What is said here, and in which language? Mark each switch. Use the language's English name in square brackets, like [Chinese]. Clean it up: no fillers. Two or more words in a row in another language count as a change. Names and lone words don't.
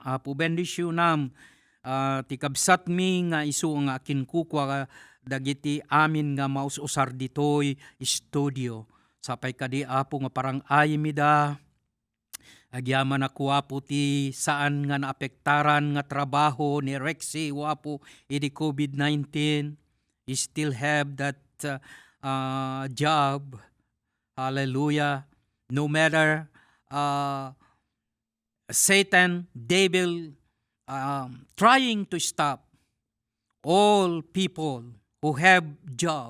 [Iloko] Apo bendisyon nam ti kabsat mi nga isu nga kinkukwa dagiti amin nga maususar ditoy studio. Sapay kadi Apo nga parang ayimida agyaman ako Apo ti saan nga naapektaran nga trabaho ni Rexy Apo iti COVID-19. [English] You still have that job. Hallelujah. No matter Satan, devil, trying to stop all people who have job.